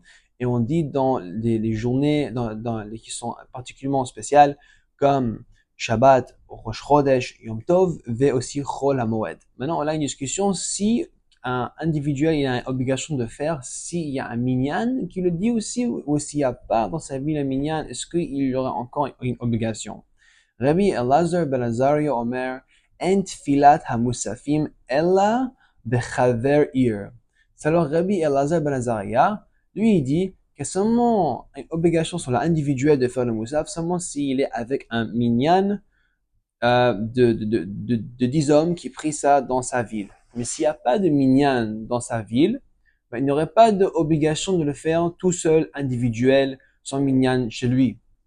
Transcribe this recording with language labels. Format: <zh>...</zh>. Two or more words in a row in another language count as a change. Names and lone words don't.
<fr>Et on dit dans les journées qui sont particulièrement spéciales, comme Shabbat,</fr> <he>ראש חודש, יום טוב,</he> <fr>et aussi</fr> <he>חול המועד.</he> <fr>Maintenant, on a une discussion si un individuel il a une obligation de faire, s'il y a un minyan qui le dit aussi, ou s'il n'y a pas dans sa vie un minyan, est-ce qu'il y aurait encore une obligation?</fr> <he>רבי אלעזר בן עזריה אומר, אין תפילת המוספין אלא בחבר עיר.</he> <fr>Alors Rabbi Elazar ben Azaria, lui il dit que seulement une obligation sur l'individuel de faire le moussaf, seulement s'il est avec un minyan de 10 hommes qui prient ça dans sa ville. Mais s'il n'y a pas de minyan dans sa ville, ben, il n'aurait pas d'obligation de le faire tout seul, individuel, sans minyan chez lui.</fr>